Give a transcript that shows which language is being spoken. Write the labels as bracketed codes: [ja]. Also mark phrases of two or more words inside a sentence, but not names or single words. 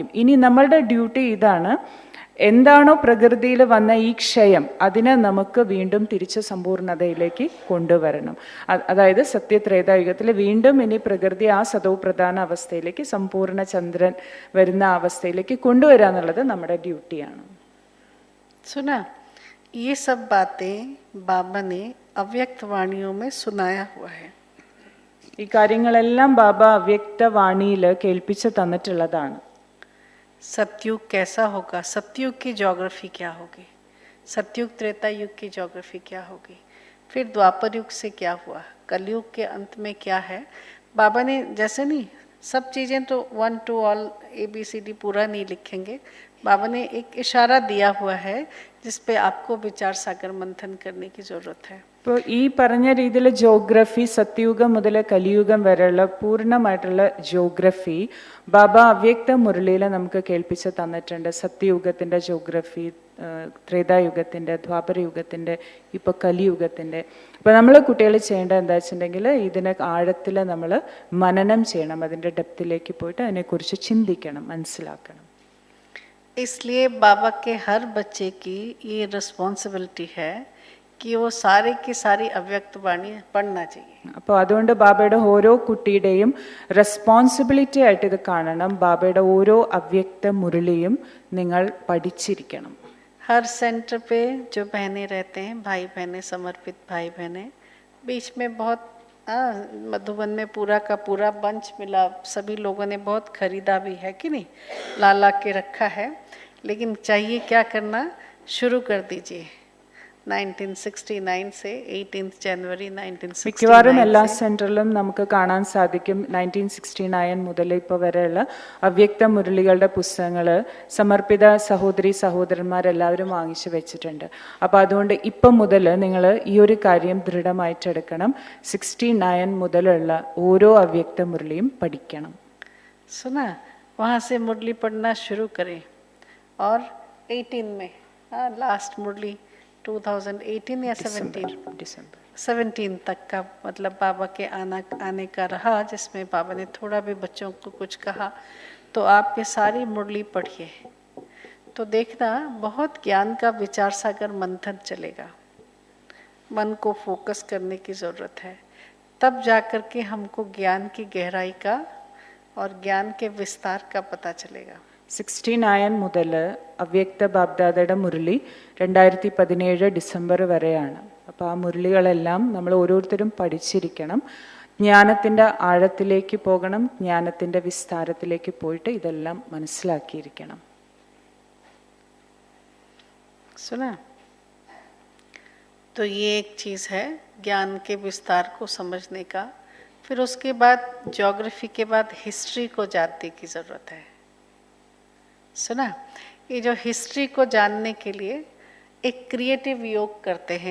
[ml] ഇനി നമ്മളുടെ ഡ്യൂട്ടി ഇതാണ്, എന്താണോ പ്രകൃതിയിൽ വന്ന ഈ ക്ഷയം അതിനെ നമുക്ക് വീണ്ടും തിരിച്ച് സമ്പൂർണ്ണതയിലേക്ക് കൊണ്ടുവരണം. അതായത് സത്യത്രേതായുഗത്തിൽ വീണ്ടും ഇനി പ്രകൃതി ആ സതോ പ്രധാന അവസ്ഥയിലേക്ക് സമ്പൂർണ്ണ ചന്ദ്രൻ വരുന്ന അവസ്ഥയിലേക്ക് കൊണ്ടുവരിക എന്നുള്ളത് നമ്മുടെ ഡ്യൂട്ടിയാണ്. [hi] सुना, ये सब बातें बाबा ने अव्यक्त वाणियों में सुनाया हुआ है. [ml] ഈ കാര്യങ്ങളെല്ലാം ബാബ അവ്യക്തവാണിയിൽ കേൾപ്പിച്ച് തന്നിട്ടുള്ളതാണ്. [hi] सतयुग कैसा होगा, सतयुग की ज्योग्राफी क्या होगी, सतयुग त्रेता युग की ज्योग्राफी क्या होगी, फिर द्वापर युग से क्या हुआ, कलयुग के अंत में क्या है. बाबा ने जैसे नहीं सब चीज़ें तो 1 [en] to all ABCD [hi] पूरा नहीं लिखेंगे, बाबा ने एक इशारा दिया हुआ है जिस पे आपको विचार सागर मंथन करने की ज़रूरत है. [ml] ഇപ്പോൾ ഈ പറഞ്ഞ രീതിയിൽ ജോഗ്രഫി സത്യയുഗം മുതൽ കലിയുഗം വരെയുള്ള പൂർണ്ണമായിട്ടുള്ള ജോഗ്രഫി ബാബ അവ്യക്ത മുരളിയിൽ നമുക്ക് കേൾപ്പിച്ച് തന്നിട്ടുണ്ട്. സത്യയുഗത്തിൻ്റെ ജോഗ്രഫി, ത്രേതായുഗത്തിൻ്റെ, ദ്വാപരയുഗത്തിൻ്റെ, ഇപ്പോൾ കലിയുഗത്തിൻ്റെ. അപ്പോൾ നമ്മൾ കുട്ടികൾ ചെയ്യേണ്ടത് എന്താ വെച്ചിട്ടുണ്ടെങ്കിൽ ഇതിനെ ആഴത്തിൽ നമ്മൾ മനനം ചെയ്യണം, അതിൻ്റെ ഡെപ്തിലേക്ക് പോയിട്ട് അതിനെക്കുറിച്ച് ചിന്തിക്കണം, മനസ്സിലാക്കണം. [hi] इसलिए बाबा के हर बच्चे की ये रिस्पॉन्सिबिलिटी है कि वो सारे की सारी अव्यक्त वाणी पढ़ना चाहिए. [ml] അപ്പോൾ അതുകൊണ്ട് ബാബയുടെ ഓരോ കുട്ടിയുടെയും റെസ്പോൺസിബിലിറ്റി ആയിട്ട് ഇത് കാണണം. ബാബയുടെ ഓരോ അവ്യക്ത മുരളിയും നിങ്ങൾ പഠിച്ചിരിക്കണം. [hi] हर सेंटर पे जो बहनें रहते हैं, भाई बहनें, समर्पित भाई बहनें, बीच में बहुत मधुबन में पूरा का पूरा बंच मिला. सभी लोगों ने बहुत खरीदा भी है कि नहीं, ला के रखा है. लेकिन चाहिए क्या करना, शुरू कर दीजिए. 1969 से 18 जनवरी 1969 [ml] മിക്കവാറും എല്ലാ സെന്ററിലും നമുക്ക് കാണാൻ സാധിക്കും 1969 മുതൽ ഇപ്പോൾ വരെയുള്ള അവ്യക്ത മുരളികളുടെ പുസ്തകങ്ങൾ സമർപ്പിത സഹോദരി സഹോദരന്മാരെല്ലാവരും വാങ്ങിച്ചു വെച്ചിട്ടുണ്ട്. അപ്പോൾ അതുകൊണ്ട് ഇപ്പം മുതൽ നിങ്ങൾ ഈ ഒരു കാര്യം ദൃഢമായിട്ടെടുക്കണം. 69 മുതലുള്ള ഓരോ അവ്യക്ത മുരളിയും പഠിക്കണം. [hi] सुना, वहाँ से मुरली पढ़ना शुरू करें. और 18 में लास्ट मुरली 2018 या 17 तक का मतलब बाबा के आने का रहा, जिसमें बाबा ने थोड़ा भी बच्चों को कुछ कहा. तो आप ये सारी मुरली पढ़िए तो देखना बहुत ज्ञान का विचार सागर मंथन चलेगा. मन को फोकस करने की ज़रूरत है, तब जाकर के हमको ज्ञान की गहराई का और ज्ञान के विस्तार का पता चलेगा. [ml] 69 മുതൽ അവ്യക്ത ബാബ്ദാദയുടെ മുരളി 2017 ഡിസംബർ വരെയാണ്. അപ്പോൾ ആ മുരളികളെല്ലാം നമ്മൾ ഓരോരുത്തരും പഠിച്ചിരിക്കണം. ജ്ഞാനത്തിൻ്റെ ആഴത്തിലേക്ക് പോകണം, ജ്ഞാനത്തിൻ്റെ വിസ്താരത്തിലേക്ക് പോയിട്ട് ഇതെല്ലാം മനസ്സിലാക്കിയിരിക്കണം. [hi] सुना, तो ये एक चीज़ है ज्ञान के विस्तार को समझने का. फिर उसके बाद ज्योग्राफी के बाद हिस्ट्री को जानने की ज़रूरत है. सुना, ये जो हिस्ट्री को जानने के लिए एक क्रिएटिव योग करते हैं.